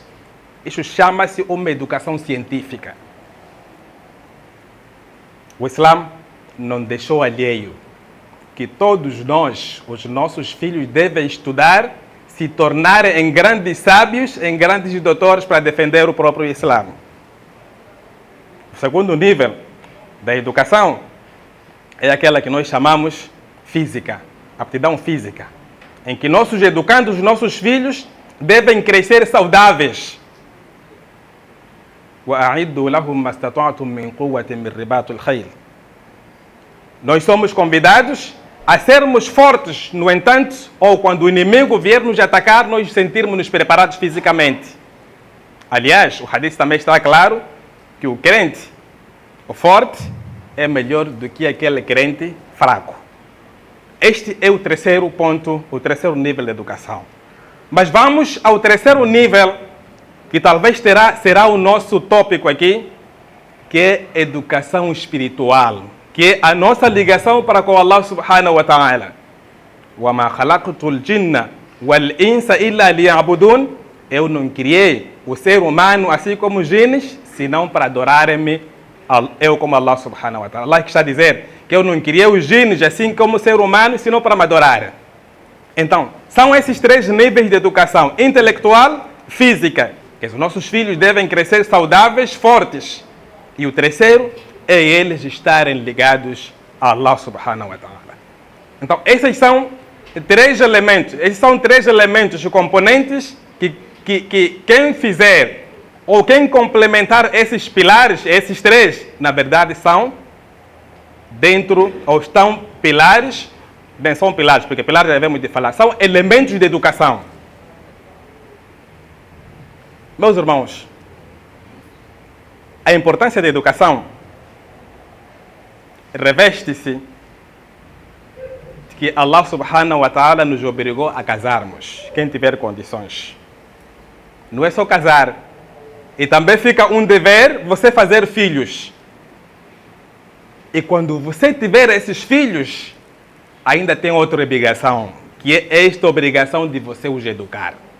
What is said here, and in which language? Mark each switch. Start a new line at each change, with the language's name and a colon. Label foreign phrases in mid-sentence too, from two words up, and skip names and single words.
Portuguese: Isso chama-se uma educação científica. O Islã não deixou alheio que todos nós, os nossos filhos, devem estudar, se tornarem em grandes sábios, em grandes doutores para defender o próprio Islã. O segundo nível da educação é aquela que nós chamamos física, aptidão física, em que nossos educandos, nossos filhos, devem crescer saudáveis.
Arabic: وَأَعِدُّوا لَهُمْ مَا اسْتَطَعْتُم مِّن قُوَّةٍ مِّن رِّبَاطِ الْخَيْلِ.
Portuguese: Nós somos convidados a sermos fortes, no entanto, ou quando o inimigo vier nos atacar, nós sentirmos-nos preparados fisicamente. Aliás, o hadith também está claro que o crente, o forte, é melhor do que aquele crente fraco. Este é o terceiro ponto, o terceiro nível de educação. Mas vamos ao terceiro nível, que talvez será o nosso tópico aqui, que é educação espiritual, que é a nossa ligação para com
Arabic: الله سبحانه وتعالى. وَمَا خَلَقْتُ الْجِنَّ وَالْإِنسَ إِلَّا لِيَعْبُدُونَ.
Portuguese: Eu não criei o ser humano, assim como os genes, senão para adorarem-me, eu como
Arabic: الله سبحانه وتعالى.
Portuguese: Allah que está a dizer que eu não criei os genes, assim como o ser humano, senão para me adorar. Então, são esses 3 níveis de educação: intelectual, física, que os nossos filhos devem crescer saudáveis, fortes. E o terceiro é eles estarem ligados a
Arabic: الله سبحانه وتعالى.
Portuguese: Então, essas são três elementos. Esses são três elementos componentes que quem fizer ou quem complementar esses pilares, esses três, na verdade são dentro, ou estão pilares, bem, são pilares, porque pilares devemos de falar, são elementos de educação. Meus irmãos, a importância da educação reveste-se de que
Arabic: الله سبحانه وتعالى
Portuguese: nos obrigou a casarmos, quem tiver condições. Não é só casar, e também fica um dever você fazer filhos. E quando você tiver esses filhos, ainda tem outra obrigação, que é esta obrigação de você os educar.